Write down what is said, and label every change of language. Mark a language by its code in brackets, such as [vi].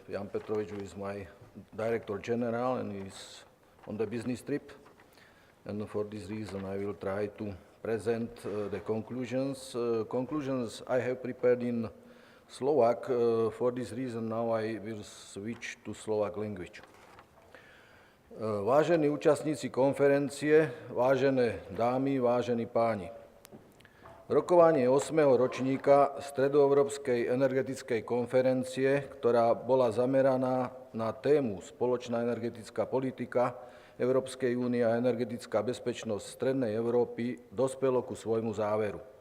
[en] Jan Petrovic, who is my Director General and is on the business trip. And for this reason, I will try to present the conclusions. Conclusions I have prepared in Slovak. For this reason, now I will switch to Slovak language. [sk] Vážení účastníci konferencie, vážené dámy, vážení páni. Rokovanie 8. ročníka Stredoeurópskej energetickej konferencie, ktorá bola zameraná na tému Spoločná energetická politika Európskej únie a energetická bezpečnosť Strednej Európy, dospelo ku svojmu záveru.